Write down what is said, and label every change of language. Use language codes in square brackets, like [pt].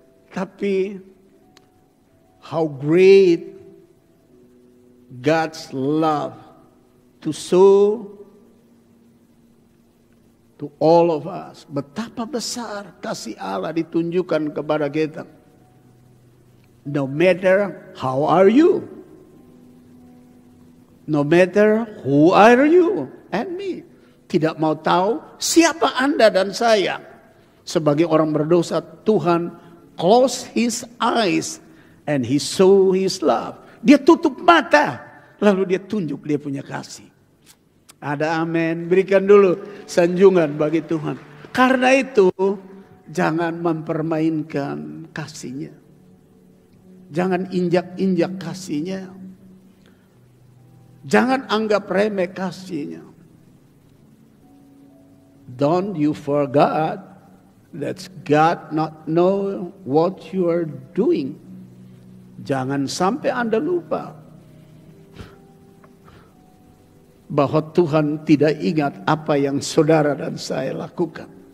[id] Tapi [en] how great God's love to show to all of us. [id] Betapa besar kasih Allah ditunjukkan kepada kita. [en] No matter how are you. No matter who are you and me. [id] Tidak mau tahu siapa Anda dan saya. Sebagai orang berdosa, Tuhan [en] close his eyes and he show his love. [id] Dia tutup mata, lalu dia tunjuk dia punya kasih. Ada amin. Berikan dulu sanjungan bagi Tuhan. Karena itu, jangan mempermainkan kasihnya. Jangan injak-injak kasihnya. Jangan anggap remeh kasihnya. [en] Don't you forget that God not know what you are doing. [id] Jangan sampai Anda lupa bahwa Tuhan tidak ingat apa yang saudara dan saya lakukan.